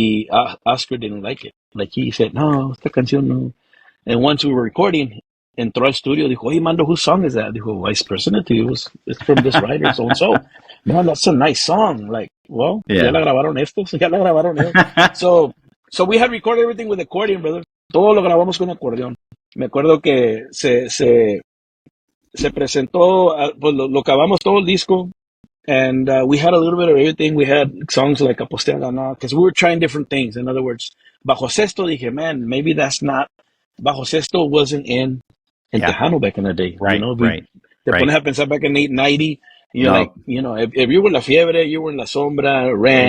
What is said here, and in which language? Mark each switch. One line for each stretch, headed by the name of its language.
English: Oscar didn't like it. Like he said,
Spanish: no, esta canción no.
English: And once we were recording,
Spanish: entró al studio, dijo,
English: hey, Mando, whose song is that? Dijo, I presented to you. It's from this writer, so-and-so. Man, that's a nice song. Like, well, Yeah.
Spanish: ya la grabaron estos, ya la grabaron ellos.
English: So we had recorded everything with accordion, brother.
Spanish: Todo lo grabamos con acordeón. Me acuerdo que se presentó, pues lo acabamos todo el disco.
English: And we had a little bit of everything. We had songs like Apostea Ganá, because we were trying different things. In other words, Bajo Sexto, dije, man, maybe that's not, Bajo Sexto wasn't in Tejano back in the day. Right, right.
Spanish: Te pones a pensar
English: back in 1990, if you were La Fiebre, you were in La Sombra, Ram,